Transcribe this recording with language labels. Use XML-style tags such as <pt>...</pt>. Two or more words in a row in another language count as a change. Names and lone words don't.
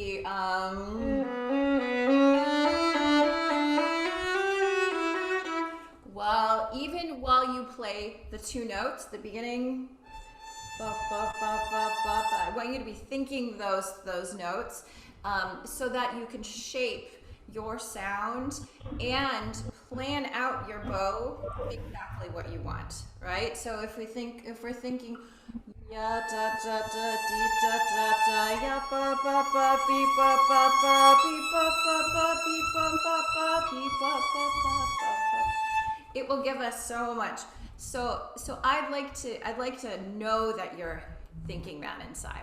<en>while you play the two notes, the beginning, I want you to be thinking those notes, so that you can shape your sound and plan out your bow exactly what you want, right? So if we're thinking ya da da da dee da da da ya ba ba ba bee ba ba ba bee ba ba ba bee ba ba ba bee ba ba ba, it will give us so much. So I'd like to know that you're thinking that inside.</en>